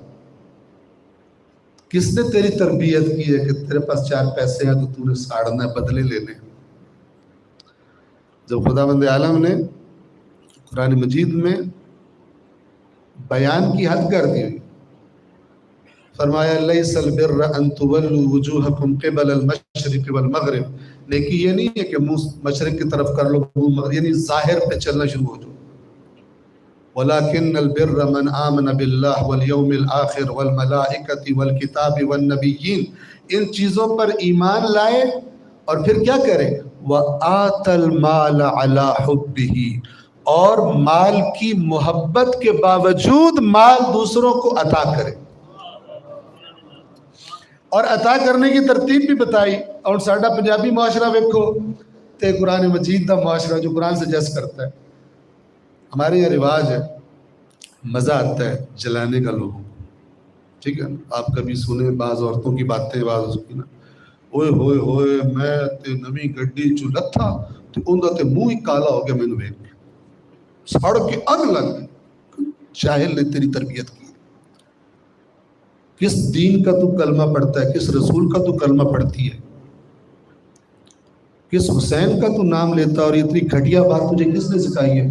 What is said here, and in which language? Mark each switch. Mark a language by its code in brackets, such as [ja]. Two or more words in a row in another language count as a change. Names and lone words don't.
[ur] کس نے تیری تربیت کی ہے کہ تیرے پاس 4 پیسے ہیں تو تو نے ساڑنا ہے، بدلے لینے. جب خداوند عالم نے قرآن مجید میں بیان کی حد کر دی، فرمایا [ar] لیس البر ان تولوا وجوہکم قبل المشرق والمغرب، [ur] نیکی یہ نہیں ہے کہ منہ مشرق کی طرف کر لو منہ مغرب، یعنی ظاہر پہ چلنا شروع ہو جاؤ. [ar] ولیکن البر من آمن باللہ والیوم الآخر والملائکۃ والکتاب والنبیین، [ur] ان چیزوں پر ایمان لائے اور پھر کیا کرے؟ [ar] وآت المال علی حبہ، [ur] اور مال کی محبت کے باوجود مال دوسروں کو عطا کرے. اور عطا کرنے کی ترتیب بھی بتائی. [pa] اور ساڈا پنجابی معاشرہ ویکھو تے قرآن مجید دا معاشرہ [ur] جو قرآن سے جس کرتا ہے. ہمارے یہاں رواج ہے، مزہ آتا ہے جلانے کا لوگوں کو. ٹھیک ہے، آپ کبھی سنیں بعض عورتوں کی باتیں، بعض کی نا، [pa] اوئے ہوئے ہوئے میں تے نویں گڈی چ لتھا تے اوندا تے منہ ہی کالا ہو گیا مینوں ویکھ کے، سڑ کے اگ لگ گئی. [ur] جاہل نے تیری تربیت کی. کس دین کا تو کلمہ پڑھتا ہے؟ کس رسول کا تو کلمہ پڑھتی ہے؟ کس حسین کا تو نام لیتا ہے؟ اور اتنی گھٹیا بات تجھے کس نے سکھائی ہے؟